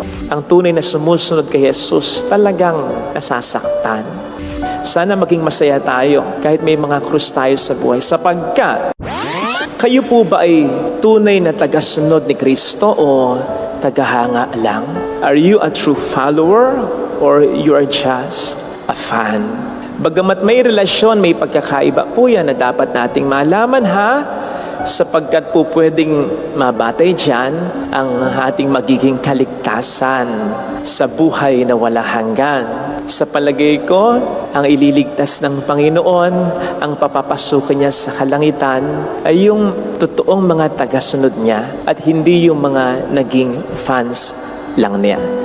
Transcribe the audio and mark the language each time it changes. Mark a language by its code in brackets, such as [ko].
[tl] Ang tunay na sumusunod kay Jesus talagang nasasaktan. Sana maging masaya tayo kahit may mga krus tayo sa buhay, sapagkat kayo po ba ay tunay na tagasunod ni Kristo o tagahanga lang? [en] Are you a true follower or you are just a fan? [tl] Bagamat may relasyon, may pagkakaiba po yan na dapat nating malaman, ha? Sapagkat po pwedeng mabatay dyan ang ating magiging kaligtasan sa buhay na wala hanggan. Sa palagay ko, ang ililigtas ng Panginoon, ang papapasukin niya sa kalangitan, ay yung totoong mga tagasunod niya at hindi yung mga naging fans lang niya.